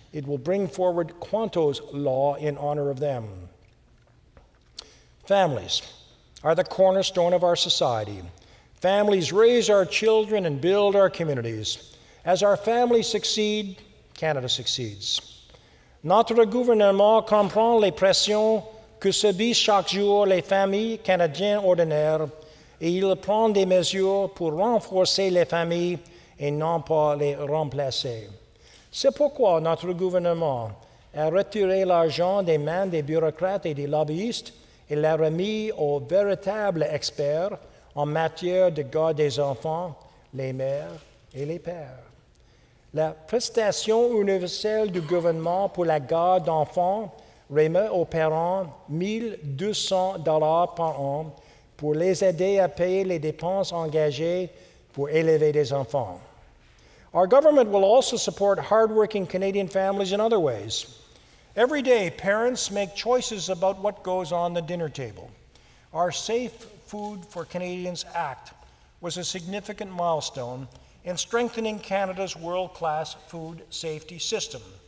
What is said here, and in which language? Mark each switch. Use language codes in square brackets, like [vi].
[en] It will bring forward Quanto's law in honor of them. Families are the cornerstone of our society. Families raise our children and build our communities. As our families succeed, Canada succeeds. [fr] Notre gouvernement comprend les pressions que subissent chaque jour les familles canadiennes ordinaires et il prend des mesures pour renforcer les familles et non pas les remplacer. C'est pourquoi notre gouvernement a retiré l'argent des mains des bureaucrates et des lobbyistes et l'a remis aux véritables experts en matière de garde des enfants, les mères et les pères. La prestation universelle du gouvernement pour la garde d'enfants remet aux parents 1 200 $ par an pour les aider à payer les dépenses engagées pour élever des enfants. [en] Our government will also support hardworking Canadian families in other ways. Every day, parents make choices about what goes on the dinner table. Our Safe Food for Canadians Act was a significant milestone in strengthening Canada's world-class food safety system.